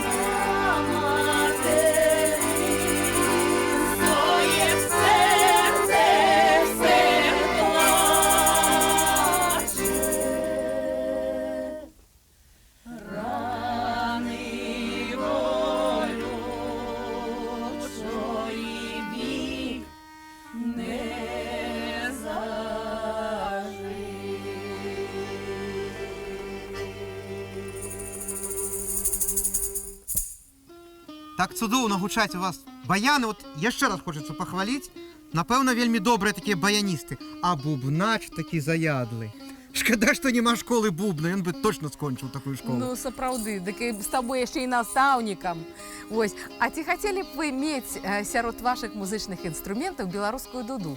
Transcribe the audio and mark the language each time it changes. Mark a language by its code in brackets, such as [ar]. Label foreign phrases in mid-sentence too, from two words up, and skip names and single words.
[uk] А материнське серце все плаче, рани болючої вік не [be] Так цудоўна гучаць у вас баяны. От яшчэ раз хочацца пахваліць. Напэўна, вельмі добрыя такія баяністы. А бубнач такі заядлы. Шкада, што няма школы бубна, ён бы точно скончыў такую школу. Ну, сапраўды, дык і з табой яшчэ і настаўнікам. Вось, а ці хацелі б вы мець сярод вашых музычных інструментаў беларускую дуду?